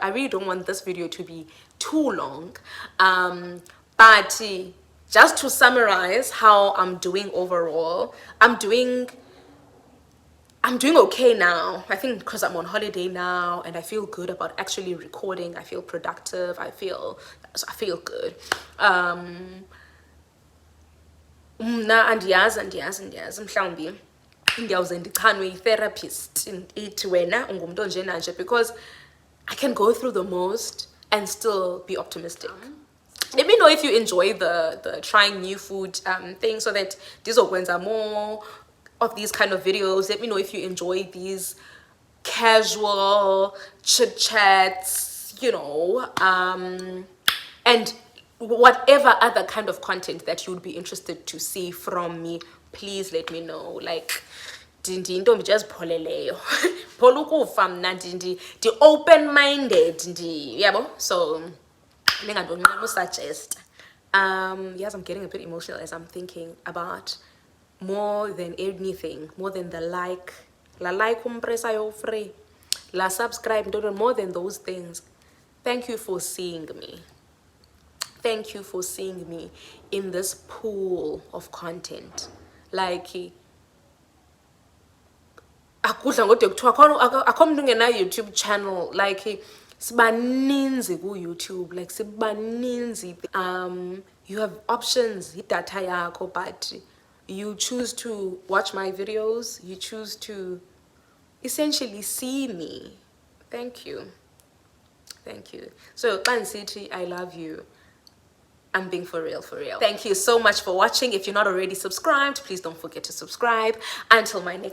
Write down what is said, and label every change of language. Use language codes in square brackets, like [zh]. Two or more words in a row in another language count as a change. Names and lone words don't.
[en] I really don't want this video to be too long. But just to summarize how I'm doing overall, I'm doing I'm doing okay now. I think because I'm on holiday now and I feel good about actually recording. I feel productive. I feel good. [xh] Mna andiyazi mhlawumbi ndiyawuze ndichanwe yi-therapist ithi wena ungumntu onje nanje, [en] because I can go through the most and still be optimistic. Let me know if you enjoy the trying new food thing, so that ndizokwenza more of these kind of videos. Let me know if you enjoy these casual chit chats, you know, and whatever other kind of content that you would be interested to see from me. Please let me know. Like, [xh] ndintombi nje ezipholeleyo phola ukufa mna ndi open-minded yabo. So ningandonqena usuggest. [en] Yes, I'm getting a bit emotional as I'm thinking about, more than anything, more than the like, la like umpresayo free, la subscribe, more than those things, thank you for seeing me. Thank you for seeing me in this pool of content. Like, [xh] akudla ngode kuthiwa akho mntu ungena-YouTube channel. Like, sibaninzi ku-YouTube, like sibaninzi. [en] You have options, [xh] idatha yakho, [en] but you choose to watch my videos. You choose to essentially see me. Thank you. Thank you. So, City, I love you. I'm being for real, for real. Thank you so much for watching. If you're not already subscribed, please don't forget to subscribe.